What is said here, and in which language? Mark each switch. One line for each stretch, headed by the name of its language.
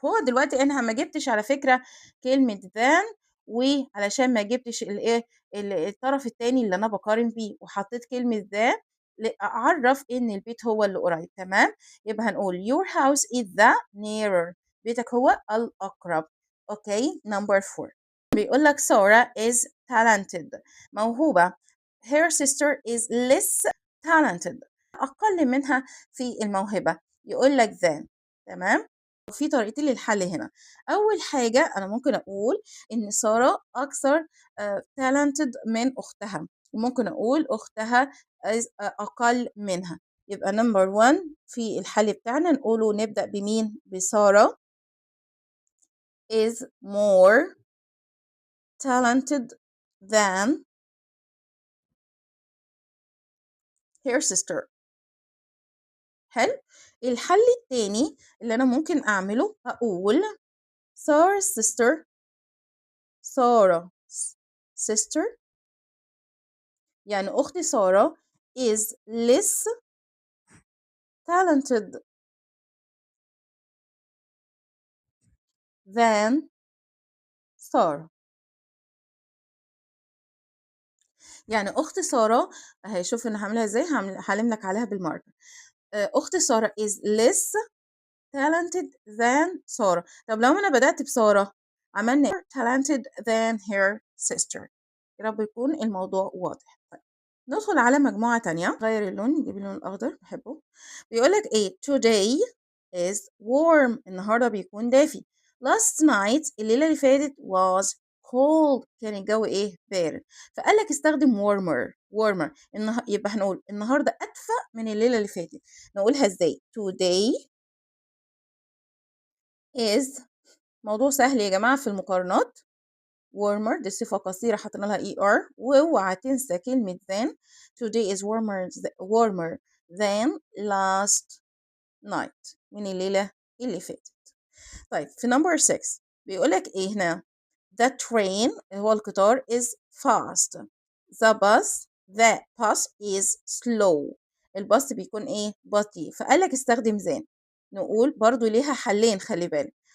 Arabic: هو دلوقتي أنا ما جبتش على فكرة كلمة than، وعلشان ما جبتش الايه الطرف التاني اللي أنا بقارن بيه، وحطيت كلمة the أعرف إن البيت هو اللي قريب.
English: تمام، يبقى هنقول your house is the nearer،
Arabic: بيتك هو الأقرب.
English: Okay, number 4.
Arabic: بيقول لك
English: Sarah is talented،
Arabic: موهوبة.
English: her sister is less talented،
Arabic: أقل منها في الموهبة. يقول لك than. تمام، في طريقتين للحل هنا. أول حاجة أنا ممكن أقول إن سارة أكثر talented من أختها، وممكن أقول أختها أقل منها. يبقى number 1 في الحل بتاعنا نقوله نبدأ بمين؟ بسارة
English: is more talented than her sister.
Arabic: حلو. الحل التاني اللي أنا ممكن أعمله أقول
English: Sarah's sister
Arabic: يعني أختي سارة
English: is less talented than Sarah.
Arabic: يعني أخت سارة أهي، شوف أنا هعملها إزاي، هعلم لك عليها بالماركر. أخت سارة
English: is less talented than سارة.
Arabic: طب لو أنا بدأت بسارة عملنا
English: talented than her sister.
Arabic: يا رب يكون الموضوع واضح. طيب ندخل على مجموعة تانية، غير اللون نجيب اللون الأخضر بحبه. بيقولك إيه
English: today is warm،
Arabic: النهاردة بيكون دافي.
English: last night
Arabic: الليلة اللي فاتت
English: was cold،
Arabic: كان الجو إيه؟ بارد. فقال لك استخدم warmer. يبقى هنقول النهاردة أدفى من الليلة اللي فاتت. نقولها إزاي؟ today is، موضوع سهل يا جماعة في المقارنات. warmer دي صفة قصيرة حطينا لها er، واوعى تنسى كلمة than.
English: today is warmer than last night،
Arabic: من الليلة اللي فاتت. طيب في number 6 بيقولك ايه هنا؟
English: the train
Arabic: هو القطار
English: is fast. the bus is slow.
Arabic: الباص بيكون ايه؟ بطيء. فقالك استخدم than. نقول برضو ليها حلين، خلي بالك.